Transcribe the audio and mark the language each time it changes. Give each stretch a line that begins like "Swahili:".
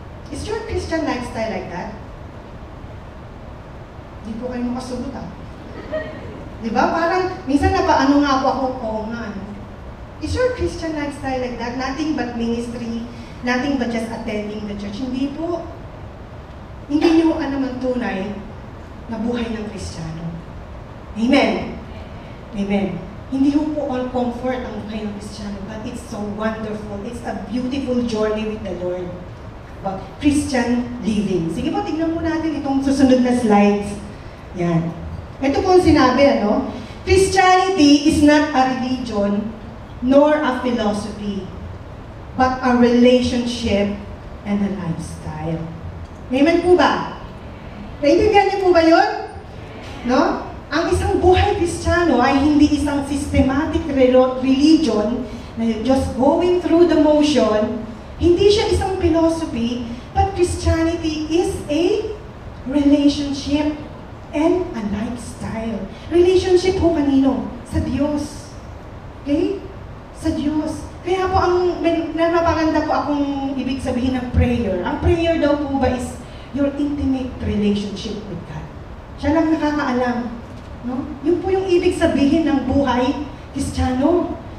English: Is your Christian lifestyle like that?
Filipino: Di po kayo makasagot Diba? Parang, minsan napaano nga ako, oo nga, ano.
English: Is your Christian lifestyle like that? Nothing but ministry, nothing but just attending the church.
Filipino: Hindi po. Hindi niyo naman tunay na buhay ng Kristiyano. Amen. Hindi po all comfort ang buhay ng Kristiyano,
English: but it's so wonderful. It's a beautiful journey with the Lord. But Christian living.
Filipino: Sige po, tignan mo natin itong susunod na slides. Yan. Ito po ang sinabi, ano?
English: Christianity is not a religion nor a philosophy, but a relationship and a lifestyle.
Filipino: Amen po ba? Naintindihan niyo po ba yun? No? Ang isang buhay Kristiyano ay hindi isang systematic religion na
English: just going through the motion.
Filipino: Hindi siya isang philosophy,
English: but Christianity is a relationship and a lifestyle.
Filipino: Relationship po kanino? Sa Diyos. Okay? Sa Diyos. Kaya po napakaganda po akong ibig sabihin ng prayer. Ang prayer daw po ba
English: is your intimate relationship with God.
Filipino: Siya lang nakakaalam. No? Yun po yung ibig sabihin ng buhay Kristiyano.